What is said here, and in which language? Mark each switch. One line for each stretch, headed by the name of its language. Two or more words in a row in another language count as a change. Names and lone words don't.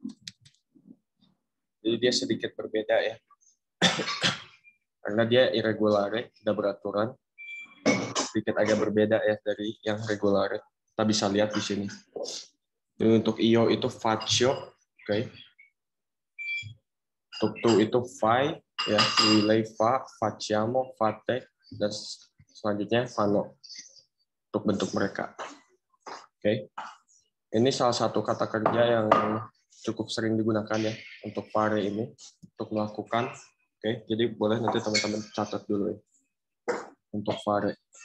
Indonesian: Jadi dia sedikit berbeda ya. Karena dia irregolare, tidak beraturan. Sedikit agak berbeda ya dari yang regulare. Kita bisa lihat di sini. Jadi untuk io itu faccio, oke. Untuk tu itu fai, ya, relay
Italian: fa, facciamo, fate,
Indonesian: dan selanjutnya fano untuk bentuk mereka. Oke. Ini salah satu kata kerja yang cukup sering digunakan ya untuk fare ini, untuk melakukan. Oke, jadi boleh nanti teman-teman catat dulu ya untuk fare.